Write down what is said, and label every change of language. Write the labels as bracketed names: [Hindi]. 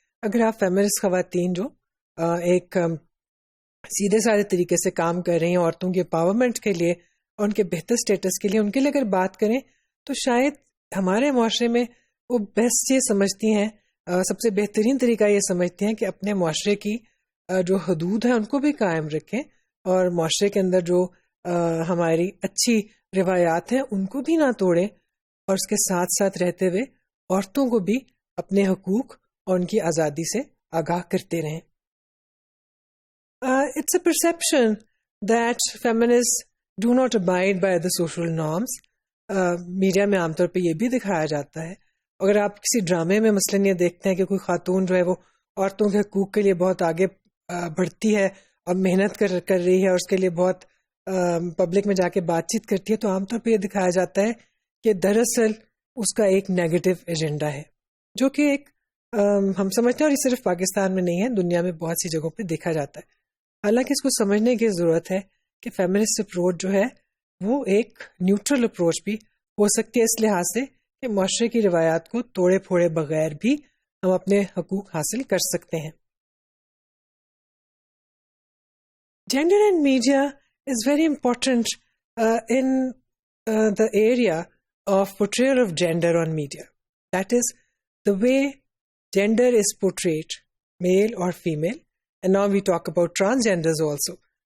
[Urdu] اگر آپ فیمنسٹ خواتین جو ایک سیدھے سادے طریقے سے کام کر رہی ہیں عورتوں کے امپاورمنٹ کے لیے اور ان کے بہتر سٹیٹس کے لیے، ان کے لیے اگر بات کریں تو شاید ہمارے معاشرے میں وہ بیسٹ یہ سمجھتی ہیں، سب سے بہترین طریقہ یہ سمجھتی ہیں کہ اپنے معاشرے کی جو حدود ہیں ان کو بھی قائم رکھیں، اور معاشرے کے اندر جو ہماری اچھی روایات ہیں ان کو بھی نہ توڑیں، اور اس کے ساتھ ساتھ رہتے ہوئے عورتوں کو بھی اپنے حقوق اور ان کی آزادی سے آگاہ کرتے رہیں. [English] It's a perception that feminists do not abide by the social norms. [Urdu] Media میں عام طور پہ یہ بھی دکھایا جاتا ہے. اگر آپ کسی ڈرامے میں مثلاً یہ دیکھتے ہیں کہ کوئی خاتون جو ہے وہ عورتوں کے حقوق کے لیے بہت آگے بڑھتی ہے اور محنت کر رہی ہے اور اس کے لیے بہت پبلک میں جا کے بات چیت کرتی ہے، تو عام طور پہ یہ دکھایا جاتا ہے کہ دراصل اس کا ایک نیگیٹو ایجنڈا ہے، جو کہ ایک ہم سمجھتے ہیں، اور یہ صرف پاکستان میں نہیں ہے، دنیا میں بہت سی جگہوں پہ دیکھا جاتا ہے. حالانکہ اس کو سمجھنے کی ضرورت ہے کہ فیمنسٹ اپروچ جو ہے وہ ایک نیوٹرل اپروچ بھی ہو سکتی ہے، اس لحاظ سے کہ معاشرے کی روایات کو توڑے پھوڑے بغیر بھی ہم اپنے حقوق حاصل کر سکتے ہیں. [English] Gender and media is very important in the area of portrayal of gender on media. That is, the way gender is portrayed, male or female, and now we talk about transgenders also.